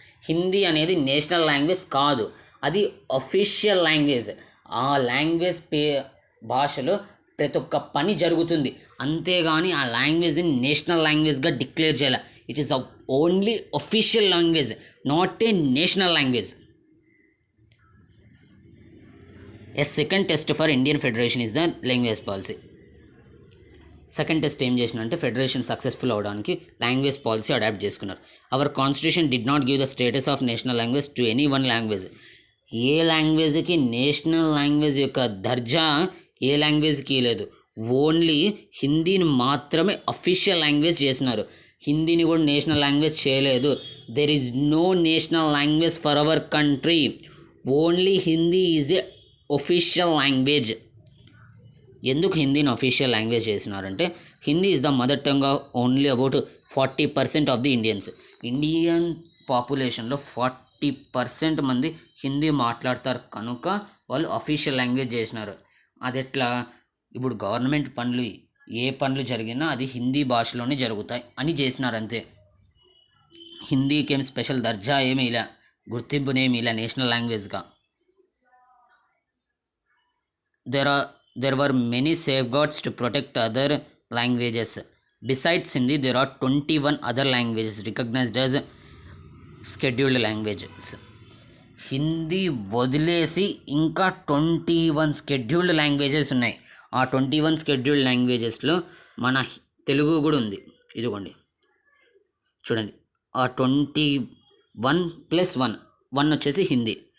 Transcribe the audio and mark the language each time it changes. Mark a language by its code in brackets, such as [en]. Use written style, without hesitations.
[te] హిందీ అనేది national language కాదు, అది అఫీషియల్ లాంగ్వేజ్. ఆ లాంగ్వేజ్ భాషలో ప్రతి ఒక్క పని జరుగుతుంది, అంతేగాని ఆ లాంగ్వేజ్ని నేషనల్ లాంగ్వేజ్గా డిక్లేర్ చేయాలి. [en] It is only official language, not a national language. A second test for Indian Federation is the language policy. [te] Second test ఏం చేసినంటే ఫెడరేషన్ సక్సెస్ఫుల్ అవడానికి లాంగ్వేజ్ పాలసీ అడాప్ట్ చేసుకున్నారు. [en] Our constitution did not give the status of national language to any one language. [te] ఏ లాంగ్వేజ్కి national language యొక్క దర్జా ఏ లాంగ్వేజ్కి లేదు. Only హిందీని మాత్రమే official language చేసినారు. హిందీని కూడా national language చేయలేదు. [en] There is no national language for our country. Only Hindi is a official language. [te] ఎందుకు హిందీని official language చేసినారంటే [en] Hindi is the mother tongue of only about 40% of the Indians. [te] Indian పాపులేషన్లో 40% మంది హిందీ మాట్లాడతారు కనుక వాళ్ళు official language చేసినారు. అది ఎట్లా? ఇప్పుడు గవర్నమెంట్ పనులు ఏ పనులు జరిగినా అది హిందీ భాషలోనే జరుగుతాయి అని చేసినారు అంతే. హిందీకి ఏం స్పెషల్ దర్జా ఏమీ ఇలా, గుర్తింపునేమి ఇలా national లాంగ్వేజ్గా. [en] There were many safeguards to protect other languages. Besides Hindi, there are 21 other languages recognized as scheduled languages. [te] Hindi వదిలేసి ఇంకా 21 స్కెడ్యూల్డ్ లాంగ్వేజెస్ ఉన్నాయి. ఆ 21 స్కెడ్యూల్డ్ లాంగ్వేజెస్లో మన తెలుగు కూడా ఉంది. ఇదిగోండి చూడండి, ఆ 21 + 1 వచ్చేసి హిందీ.